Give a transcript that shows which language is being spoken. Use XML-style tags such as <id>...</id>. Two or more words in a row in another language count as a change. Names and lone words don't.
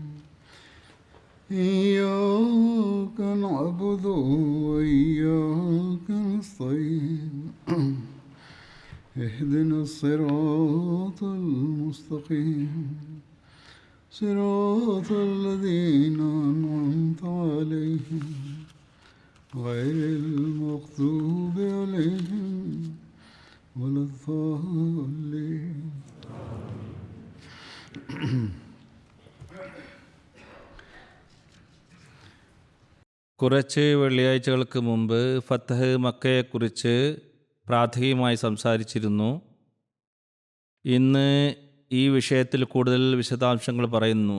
<ar>إياك نعبد وإياك نستعين اهدنا الصراط المستقيم صراط الذين أنعمت عليهم غير المغضوب عليهم ولا الضالين.</ar> <ml>കുറച്ച് വെള്ളിയാഴ്ചകൾക്ക് മുമ്പ് ഫത്തഹ് മക്കയെക്കുറിച്ച് പ്രാഥമികമായി സംസാരിച്ചിരുന്നു. ഇന്ന് ഈ വിഷയത്തിൽ കൂടുതൽ വിശദാംശങ്ങൾ പറയുന്നു.</ml>